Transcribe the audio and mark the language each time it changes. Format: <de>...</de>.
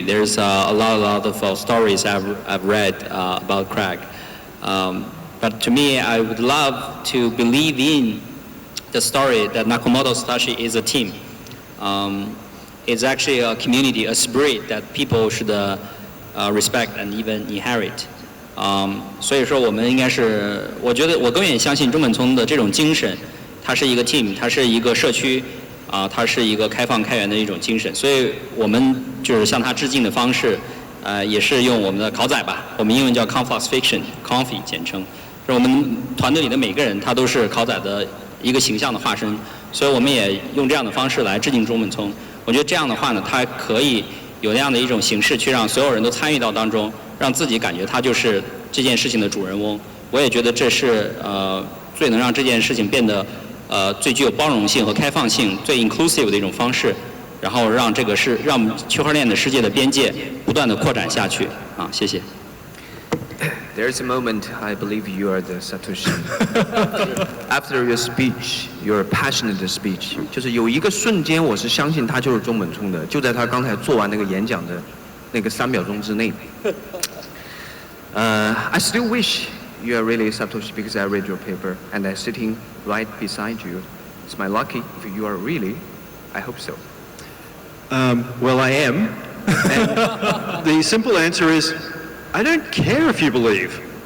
<en>There's a lot of stories I've read about Craig. But to me, I would love to believe in the story that Nakamoto Satoshi is a team. It's actually a community, a spirit that people should respect and even inherit.</en> <zh>所以说我们应该是，我觉得我更愿意相信中本聪的这种精神，它是一个 team， 它是一个社区。它是一个开放开源的一种精神，所以我们就是向他致敬的方式，也是用我们的考仔吧，我们英文叫 Conflux Fiction，Confi 简称，是我们团队里的每个人他都是考仔的一个形象的化身，所以我们也用这样的方式来致敬中本聪。我觉得这样的话呢，它可以有那样的一种形式去让所有人都参与到当中，让自己感觉他就是这件事情的主人翁。我也觉得这是最能让这件事情变得最具有包容性和开放性、最 inclusive 的一种方式，然后让区块链的世界的边界不断的扩展下去。谢谢。</zh> <en>There's a moment I believe you are the Satoshi. After your speech, your passionate speech,</en> <zh>就是有一个瞬间，我是相信他就是中本聪的，就在他刚才做完那个演讲的那个3秒钟之内。</zh> <en>I still wish you are really Satoshi because I read your paper and I'm sitting right beside you. It's my lucky if you are really. I hope so. Well, I am. And the simple answer is, I don't care if you believe.</en>